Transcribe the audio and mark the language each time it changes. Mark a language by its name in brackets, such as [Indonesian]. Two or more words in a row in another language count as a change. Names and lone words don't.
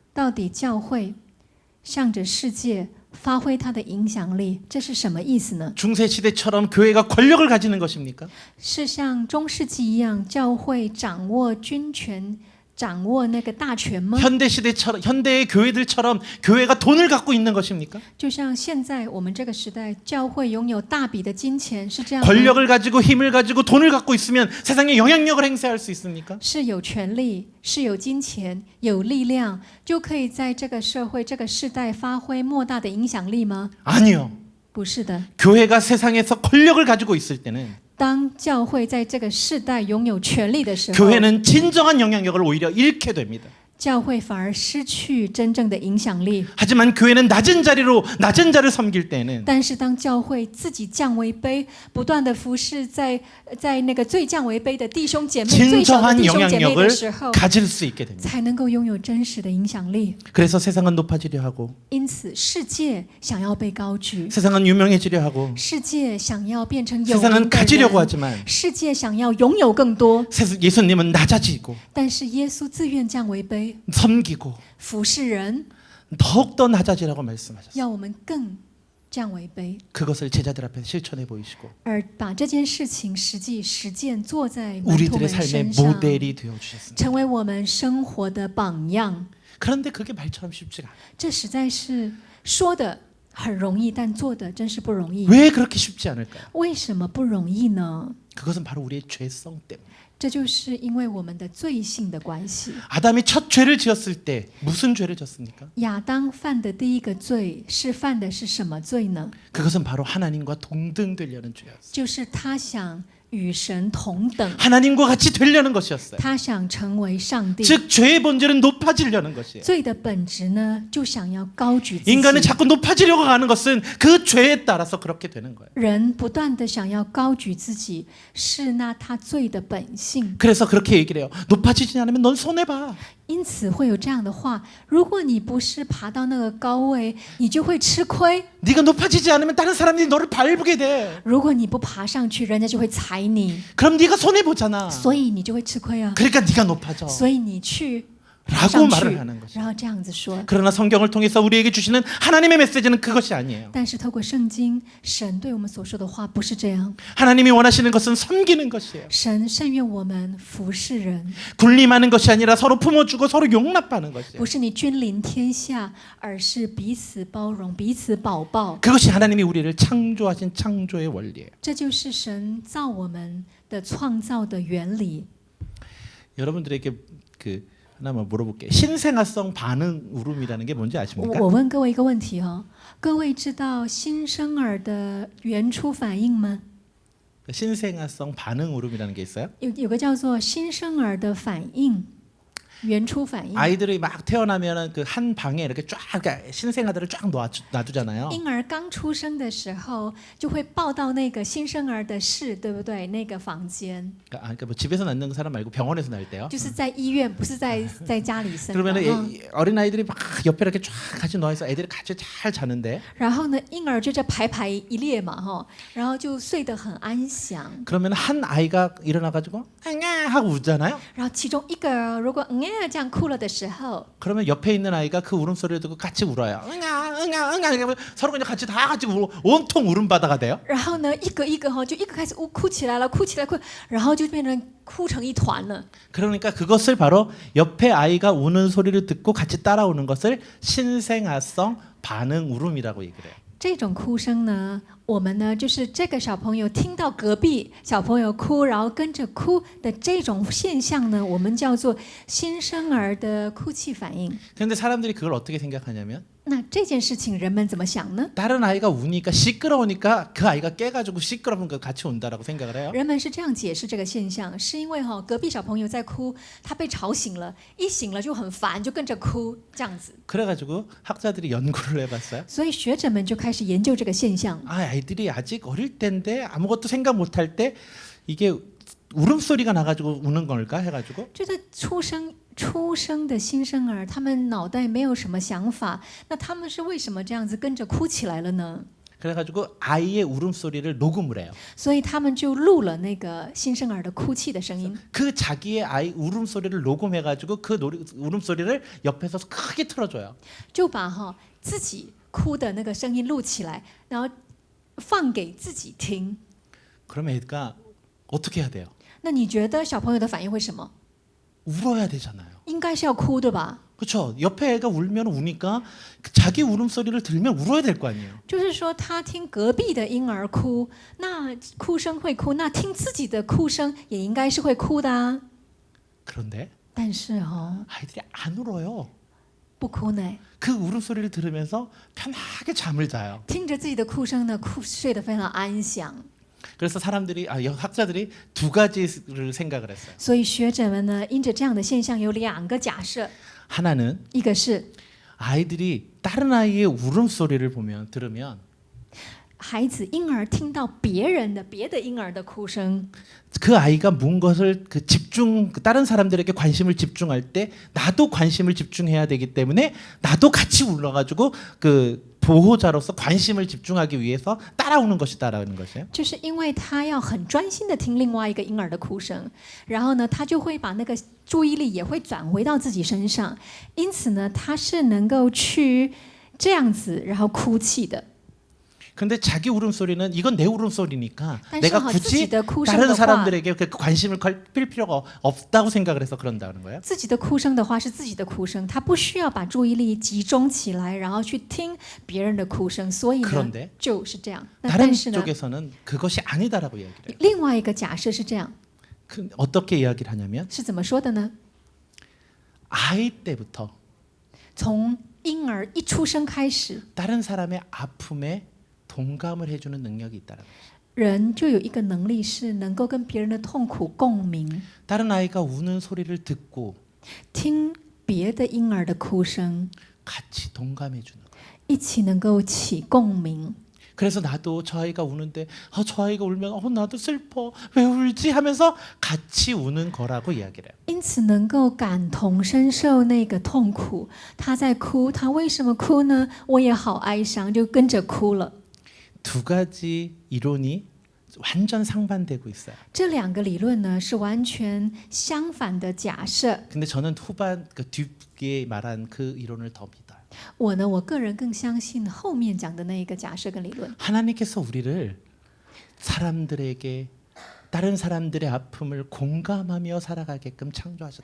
[Chinese] 到底教会向着世界发挥它的影响力，这是什么意思呢？ [Korean] 중세 시대처럼 교회가 권력을 가지는 것입니까? [Chinese] 是像中世纪一样，教会掌握军权， 掌握那个大权吗？ [Korean] 현대 시대처럼 현대의 교회들처럼 교회가 돈을 갖고 있는 것입니까? [Chinese] 就像现在我们这个时代，教会拥有大笔的金钱，是这样吗？ [Korean] 권력을 가지고 힘을 가지고 돈을 갖고 있으면 세상에 영향력을 행사할 수 있습니까? [Chinese] 是有权利，是有金钱，有力量，就可以在这个社会、这个世代发挥莫大的影响力吗？ [Korean] 아니요. [Chinese] 不是的。 [Korean] 교회가 세상에서 권력을 가지고 있을 때는 [Chinese] 当教会在这个世代拥有权力的时候， [Korean] 교회는 진정한 영향력을 오히려 잃게 됩니다. [Chinese] 教会反而失去真正的影响力。 [Korean] 하지만 교회는 낮은 자리로 낮은 자를 섬길 때는 [Chinese] 但是当教会自己降为卑，不断的服侍在那个最降为卑的弟兄姐妹、最小的 [Korean] 진정한 [Chinese] 弟兄姐妹的 [Korean] 영향력을 [Chinese] 时候， [Korean] 가질 수 있게 됩니다. [Chinese] 才能够拥有真实的影响力。 [Korean] 그래서 세상은 높아지려 하고 [Chinese] 因此，世界想要被高举， [Korean] 세상은 유명해지려 하고 [Chinese] 世界想要变成有 [Korean] 세상은 [Chinese] 名的 [Korean] 가지려고 [Chinese] 人， [Korean] 하지만 [Chinese] 世界想要拥有更多， [Korean] 예수님은 낮아지고 [Chinese] 但是耶稣自愿降为卑， [Korean] 섬기고 [Chinese] 服侍人， [Korean] 더욱더 낮아지라고 말씀하셨어요. [Chinese] 要我们更降为卑， [Korean] 그것을 제자들 앞에 실천해 보이시고 [Chinese] 而把这件事情实际实践做在门徒 [Korean] 우리들의 [Chinese] 们 [Korean] 삶의 [Chinese] 身上， [Korean] 모델이 되어 주셨습니다. [Chinese] 成为我们生活的榜样。 [Korean] 그런데 그게 말처럼 쉽지가 않아요. [Chinese] 这实在是说的很容易，但做的真是不容易。 [Korean] 왜 그렇게 쉽지 않을까요? [Chinese] 为什么不容易呢？ [Korean] 그것은 바로 우리의 죄성 때문에. [Chinese] 这就是因为我们的罪性的关系。 [Korean] 아담이 첫 죄를 지었을 때 무슨 죄를 졌습니까? [Chinese] 亚当犯的第一个罪是犯的是什么罪呢？ [Korean] 그것은 바로 하나님과 동등되려는 죄였어요. [Chinese] 就是他想与神同等， [Korean] 하나님과 같이 되려는 것이었어요. [Chinese] 他想成为上帝。 [Korean] 즉 죄의 본질은 높아지려는 것이에요. [Chinese] 罪的本质呢，就想要高举自己。 [Korean] 인간은 자꾸 높아지려고 하는 것은 그 죄에 따라서 그렇게 되는 거예요. [Chinese] 人不断的想要高举自己，是那他罪的本性。 [Korean] 그래서 그렇게 얘기를 해요. 높아지지 않으면 넌 손해봐. [Chinese] 因此会有这样的话：如果你不是爬到那个高位，你就会吃亏； [Korean] 네가 높아지지 않으면 다른 사람들이 너를 밟게 돼. [Chinese] 如果你不爬上去，人家就会踩你， [Korean] 그럼 네가 손해보잖아. [Chinese] 所以你就会吃亏啊。 [Korean] 그러니까 네가 높아져. [Chinese] 所以你去爬 [Korean] 라고 [Chinese] 上去 [Korean] 말을 하는 것이죠. [Chinese] 然后这样子说。 [Korean] 그러나 성경을 통해서 우리에게 주시는 하나님의 메시지는 그것이 아니에요. [Chinese] 但是透过圣经，神对我们所说的话不是这样。 [Korean] 하나님이 원하시는 것은 섬기는 것이에요. [Chinese] 神甚愿我们服侍人， [Korean] 군림하는 것이 아니라 서로 품어주고 서로 용납하는 것이에요. [Chinese] 不是你君临天下，而是彼此包容、彼此保抱。 [Korean] 그것이 하나님이 우리를 창조하신 창조의 원리예요. [Chinese] 这就是神造我们的创造的原理。 [Korean] 여러분들에게 하나만 물어볼게요. 신생아성 반응 울음이라는 게 뭔지 아십니까? [Chinese] 我问各位一个问题哦，各位知道新生儿的原初反应吗？ [Korean] 신생아성 반응 울음이라는 게 있어요. [Chinese] 有个叫做新生儿的反应，原初反应。 [Korean] 아이들이 막 태어나면은 그 한 방에 이렇게 쫙 그러니까 신생아들을 쫙 놔두잖아요. [Chinese] 婴儿刚出生的时候，就会抱到那个新生儿的室，对不对？那个房间， [Korean] 그러니까 뭐 집에서 낳는 사람 말고 병원에서 낳을 때요. [Chinese] 就是在医院，不是在家里生的。 [Korean] 그러면은 어린 아이들이 막 옆에 이렇게 쫙 같이 누워서 애들이 같이 잘 자는데 [Chinese] 然后呢，婴儿就这排排一列嘛，哈，然后就睡得很安详。 [Korean] 그러면 한 아이가 일어나가지고 앙아 하고 울잖아요. [Chinese] 然后其中一个如果这样哭了的时候， [Korean] 그러면 옆에 있는 아이가 그 울음소리를 듣고 같이 울어요. 응아 응아 응아 이러면 서로 그냥 같이 다 같이 온통 울음바다가 돼요. [Chinese] 然后呢，一个一个哈，就一个开始哭起来了，哭起来哭，然后就变成哭成一团了。 [Korean] 그러니까 그것을 바로 옆에 아이가 우는 소리를 듣고 같이 따라오는 것을 신생아성 반응 울음이라고 얘기를 해요. [Chinese] 这种哭声呢，我们呢就是这个小朋友听到隔壁小朋友哭，然后跟着哭的这种现象呢，我们叫做新生儿的哭泣反应。 [Korean] 그런데 사람들이 그걸 어떻게 생각하냐면 [Chinese] 那这件事情人们怎么想呢？ [Korean] 다른 아이가 우니까 시끄러우니까 그 아이가 깨가지고 시끄러운 거 같이 온다라고 생각을 해요. [Chinese] 人们是这样解释这个现象，是因为隔壁小朋友在哭，他被吵醒了，一醒了就很烦，就跟着哭这样子。 [Korean] 그래가지고 학자들이 연구를 해봤어요. [Chinese] 所以学者们就开始研究这个现象。 [Korean] 아이들이 아직 어릴 때인데 아무것도 생각 못할 때 이게 울음소리가 나가지고 우는 걸까 해가지고 [Chinese] 觉得出生的新生儿，他们脑袋没有什么想法，那他们是为什么这样子跟着哭起来了呢？ [Korean] 그래가지고 아이의 울음소리를 녹음을 해요. [Chinese] 所以他们就录了那个新生儿的哭泣的声音， [Korean] 그 자기의 아이 울음소리를 녹음해가지고 그 울음소리를 옆에서 크게 틀어줘요. [Chinese] 就把自己哭的那个声音录起来，然后放给自己听。 [Korean] 그러면 애가 어떻게 해야 돼요? [Chinese] 那你觉得小朋友的反应会什么？ [Korean] 울어야 되잖아요. [Chinese] 应该是要哭的吧？ [Korean] 그렇죠. 옆에 애가 울면 우니까 자기 울음소리를 들으면 울어야 될 거 아니에요. [Chinese] 就是说，他听隔壁的婴儿哭，那哭声会哭，那听自己的哭声也应该是会哭的啊。 [Korean] 그런데 [Chinese] 但是哦， [Korean] 아이들이 안 울어요. [Chinese] 不哭呢， [Korean] 그 울음소리를 들으면서 편하게 잠을 자요. [Chinese] 听着自己的哭声呢，睡得非常安详。 [Korean] 그래서 사람들이 학자들이 두 가지를 생각을 했어요. [Chinese] 所以学者们呢，因着这样的现象，有两个假设， [Korean] 하나는 [Chinese] 一个是 [Korean] 아이들이 다른 아이의 울음소리를 들으면 [Chinese] 孩子婴儿听到别的婴儿的哭声， [Korean] 그 아이가 뭔 것을 다른 사람들에게 관심을 집중할 때 나도 관심을 집중해야 되기 때문에 나도 같이 울어가지고 그 보호자로서 관심을 집중하기 위해서 따라오는 것이다라는 것이에요. [Chinese] 就是因为他要很专心的听另外一个婴儿的哭声，然后呢，他就会把那个注意力也会转回到自己身上，因此呢，他是能够去这样子，然后哭泣的。 [Korean] 근데 자기 울음소리는 이건 내 울음소리니까 [Chinese] 但是 [Korean] 내가 [Chinese] 哈，自己 [Korean] 굳이 [Chinese] 的哭声 [Korean] 다른 [Chinese] 的话， [Korean] 사람들에게 그 관심을 필 필요가 없다고 생각을 해서 그런다는 거예요. [Chinese] 自己的哭声的话是自己的哭声，他不需要把注意力集中起来，然后去听别人的哭声，所以呢 [Korean] 그런데 [Chinese] 就是这样。那 [Korean] 다른 [Chinese] 但是呢， [Korean] 쪽에서는 그것이 아니다라고 이야기를 해요. [Chinese] 另外一个假设是这样， [Korean] 어떻게 이야기를 하냐면 [Chinese] 是怎么说的呢？ [Korean] 아이 때부터 [Chinese] 从婴儿一出生开始， [Korean] 다른 사람의 아픔에 동감을 해주는 능력이 있다는 거예요. [Chinese] 人就有一个能力是能够跟别人的痛苦共鸣， [Korean] 다른 아이가 우는 소리를 듣고 [Chinese] 听别的婴儿的哭声， [Korean] 같이 동감해 주는 거예요. [Chinese] 一起能够起共鸣。 [Korean] 그래서 나도 저 아이가 우는데 저 아이가 울면 나도 슬퍼 왜 울지 하면서 같이 우는 거라고 이야기를 해요. [Chinese] 因此能够感同身受那个痛苦，他在哭，他为什么哭呢？我也好哀伤，就跟着哭了。 [Korean] 두 가지 이론이 완전 상반되고 있어요. [Chinese] 这两个理论呢是完全相反的假设。 [Korean] 근데 저는 후반 그 뒤에 말한 그 이론을 더 믿어요. [Chinese] 我个人更相信后面讲的那一个假设跟理论。 [Korean] 하나님께서 우리를 사람들에게 다른 사람들의 아픔을 공감하며 살아가게끔 창조하셨다.